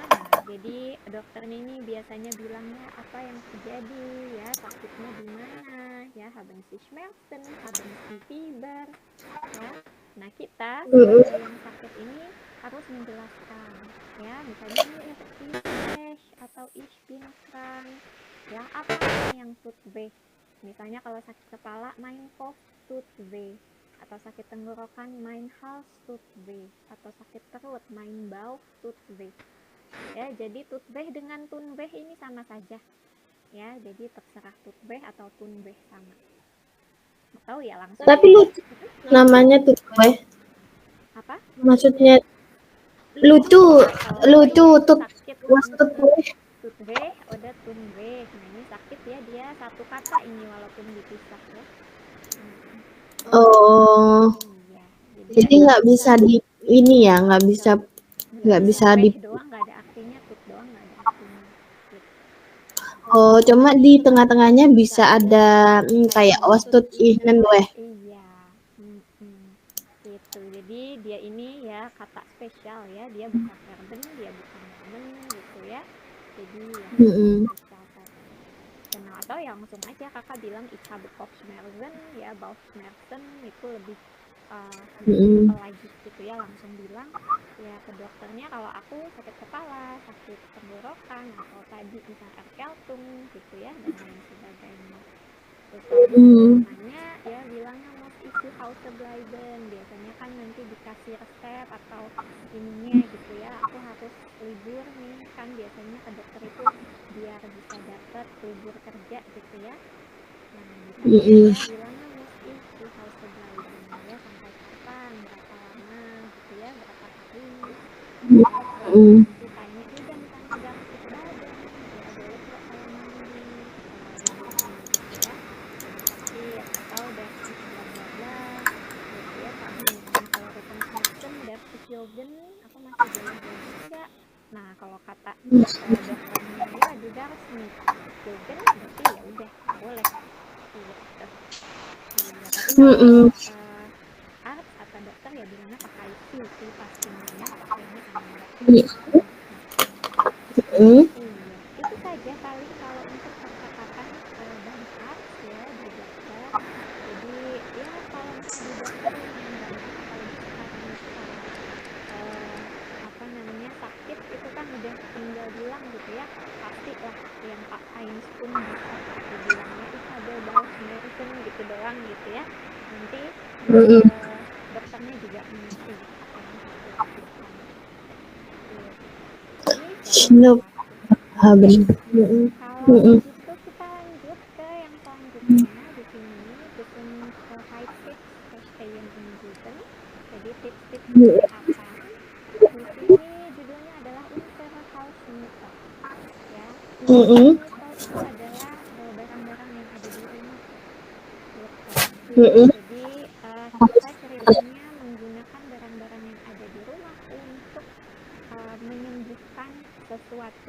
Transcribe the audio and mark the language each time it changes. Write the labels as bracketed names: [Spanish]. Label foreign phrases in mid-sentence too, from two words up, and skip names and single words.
[Indonesian] Nah, jadi dokternya ini biasanya bilangnya apa yang terjadi ya, sakitnya di mana ya, [German] haben Sie Schmerzen, haben Sie Fieber ya. [Indonesian] Nah, kita sebagai yang sakit ini harus menjelaskan ya, misalnya ini ich atau [German] ich bin krank [Indonesian] ya, apa yang [German] tut weh. [Indonesian] Misalnya kalau sakit kepala, [German] mein Kopf tut weh, [Indonesian] atau sakit tenggorokan, [German] mein Hals tut weh, [Indonesian] atau sakit perut, [German] mein Bauch tut weh. [Indonesian] Ya, jadi [German] tut weh [Indonesian] dengan [German] tun weh [Indonesian] ini sama saja. Ya, jadi terserah [German] tut weh [Indonesian] atau [German] tun weh [Indonesian] sama. Atau ya langsung. Tapi lucu namanya [German] tut weh. [Indonesian] Apa? Maksudnya lucu tut sakit [German] tut weh. Tut weh, udah tun weh. [Indonesian] Nah, ini sakit ya, dia satu kata ini walaupun dipisah ya. Oh, Iya, jadi nggak bisa di ini ya, nggak bisa di doang nggak ada artinya, tut doang nggak ada artinya. Gitu. Oh, cuma di tengah-tengahnya bisa ada kayak [German] ostut ihnen weh. [Indonesian] Iya, gitu. Jadi dia ini ya kata spesial ya, dia bukan verben, dia bukan nomen gitu ya. Jadi ya spesial tadi. Kenal atau ya langsung aja kakak bilang [German] ich habe Kopfschmerzen [Indonesian] ya, Bauchschmerzen itu lebih simple lagi gitu ya, langsung bilang ya ke dokternya kalau aku sakit kepala, sakit tenggorokan, atau tadi misalnya Erkältung gitu ya, dan lain sebagainya. Terus kalau nanya ya bilangnya [German] muss ich zu Hause bleiben, [Indonesian] biasanya kan nanti dikasih resep atau ininya gitu ya, aku harus libur nih kan, biasanya ke dokter itu biar bisa dapat libur kerja gitu ya. Nah, misalnya ya bilangnya [German] muss ich zu Hause bleiben [Indonesian] ya, sampai kapan, berapa lama gitu ya, berapa hari ya. Terus nanti tanya juga misalnya [German] darf ich baden [Indonesian] ya, boleh nggak saya mandi setelah libur ini gitu ya, lagi sakit, atau [German] darf ich bla bla bla [Indonesian] gitu ya. Tadi misalnya kalau Rückenschmerzen [German] darf ich joggen, [Indonesian] aku masih boleh jogging nggak. Nah, kalau kata dokternya ya [German] du darfst nicht joggen, [Indonesian] berarti ya udah nggak boleh gitu. Iya, tapi kalau arts atau dokter ya bilangnya pakai si sih pastinya ya, pakainya anda. Iya, itu saja paling kalau untuk percakapan bahasa ya di dokter. Jadi ya kalau misalnya di dokter lumayan gampang, apalagi sekarang kalau apa namanya sakit itu kan udah tinggal bilang gitu ya, pasti lah yang Pak Heinz pun bisa gitu bilangnya [German] ich habe Bauchschmerzen [Indonesian] gitu doang gitu ya, nanti dokternya juga mengerti apa yang harus dilakukan gitu. Ini kalau begitu kita lanjut ke yang selanjutnya di sini, [German] Gesundheitstipps verstehen und guten. [Indonesian] Jadi tips-tips kesehatan. Di sini judulnya adalah [German] Unsere Hausmittel. [Indonesian] Ya, Hausmittel itu adalah barang-barang yang ada di rumah. Gitu. Jadi kita ceritanya menggunakan barang-barang yang ada di rumah untuk menyembuhkan sesuatu.